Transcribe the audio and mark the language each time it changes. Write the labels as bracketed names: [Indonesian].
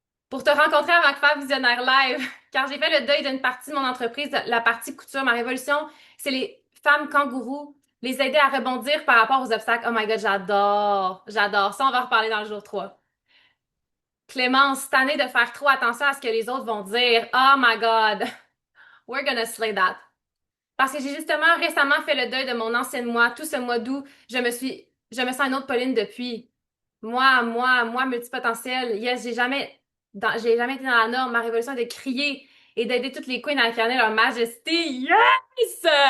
[French] Pour te rencontrer avant que faire Visionnaire Live, car j'ai fait le deuil d'une partie de mon entreprise, la partie couture, ma révolution, c'est les femmes kangourous, les aider à rebondir par rapport aux obstacles. [English] Oh my god, [French] j'adore, j'adore. Ça, on va en reparler dans le jour 3. Clémence, cette année de faire trop attention à ce que les autres vont dire. [English] Oh my god, we're gonna slay that. [French] Parce que j'ai justement récemment fait le deuil de mon ancienne moi. Tout ce mois d'août, je me sens une autre Pauline depuis. Moi, multipotentiel. Yes, j'ai jamais été dans la norme. Ma révolution est de crier et d'aider toutes les queens à incarner leur majesté. Yes!